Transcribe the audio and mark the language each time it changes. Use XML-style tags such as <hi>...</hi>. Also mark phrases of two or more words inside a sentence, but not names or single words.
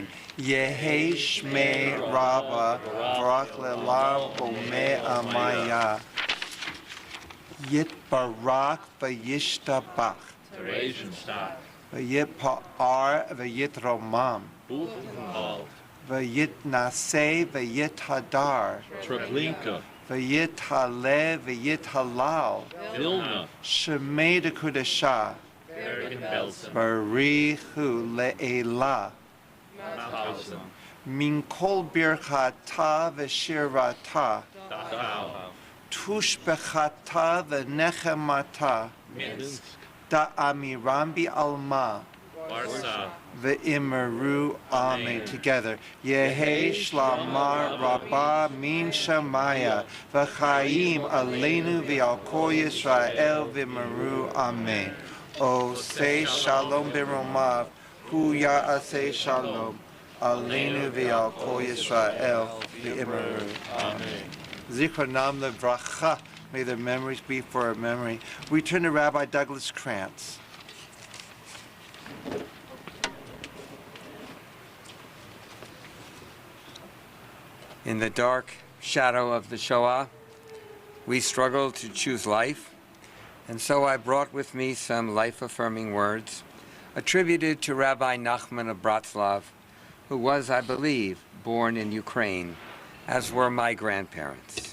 <arc>יהא שמיה רבא מברך לעלם ולעלמי עלמיא יתברך וישתבח ויתפאר ויתרומם ויתנשא ויתהדר ויתעלה ויתהלל שמיה דקודשא בריך הוא לעלא מן כל ברכתא ושירתא תשבחתא ונחמתא, דאמירן בעלמא, ואמרו אמן. Together. יהא שלמא רבא מן שמיא.</arc> <he>וחיים עלינו ועל כל ישראל ואמרו אמן. עושה שלום במרומיו. הוא יעשה שלום. עלינו ועל כל ישראל ואמרו אמן. זכרונם לברכה.</he> <en>May their memories be for our memory. We turn to Rabbi Douglas Krantz. In the dark shadow of the Shoah, we struggled to choose life, and so I brought with me some life-affirming words attributed to Rabbi Nachman of Bratslav, who was, I believe, born in Ukraine, as were my grandparents.</en>